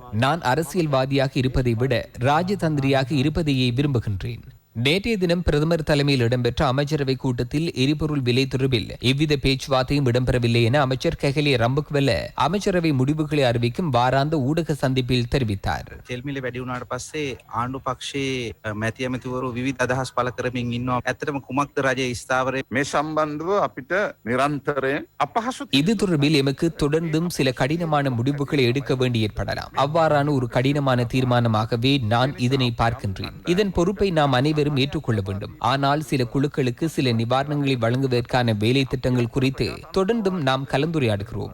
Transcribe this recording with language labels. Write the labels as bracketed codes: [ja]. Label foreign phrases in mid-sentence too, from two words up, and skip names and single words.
[ta] நான் அரசியல்வாதியாக இருப்பதை விட ராஜதந்திரியாக இருப்பதையே விரும்புகின்றேன். நேற்றைய தினம் பிரதமர் தலைமையில் இடம்பெற்ற அமைச்சரவை கூட்டத்தில் எரிபொருள் விலை தொடர்பில் எவ்வித பேச்சுவார்த்தையும் இடம்பெறவில்லை என அமைச்சர் கெஹலிய ரம்புக்வெல்ல அமைச்சரவை முடிவுகளை அறிவிக்கும் வாராந்த ஊடக சந்திப்பில் தெரிவித்தார். [si] තෙල්මිල වැඩි වුණාට පස්සේ ආණ්ඩු පක්ෂයේ මැති ඇමතිවරු විවිධ අදහස් පළ කරමින් ඉන්නවා. ඇත්තටම කුමක්ද රජයේ ස්ථාවරය මේ සම්බන්ධව අපිට නිරන්තරයෙන් අපහසු [ta] இது தொடர்பில் எமக்கு தொடர்ந்தும் சில கடினமான முடிவுகளை எடுக்க வேண்டி ஏற்படலாம். அவ்வாறான ஒரு கடினமான தீர்மானமாகவே நான் இதனை பார்க்கின்றேன். இதன் பொறுப்பை நாம் அனைவரும் ஏற்றுக்கொள்ள வேண்டும். ஆனால் சில குழுக்களுக்கு சில நிவாரணங்களை வழங்குவதற்கான வேலை திட்டங்கள் குறித்து தொடர்ந்தும் நாம் கலந்துரையாடுகிறோம்.